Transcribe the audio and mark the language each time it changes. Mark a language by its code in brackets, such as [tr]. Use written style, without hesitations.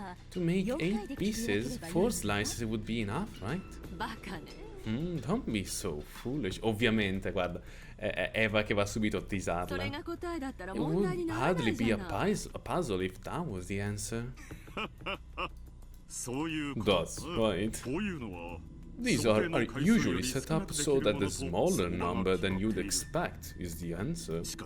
[en] To make 8 pieces, 4 slices would be enough, right? Don't be so foolish. [it] Ovviamente, guarda, è Eva che va subito a teasarla. [en] It would hardly be a puzzle if that was the answer. That's right. These are usually set up so that the smaller number than you'd expect is the answer.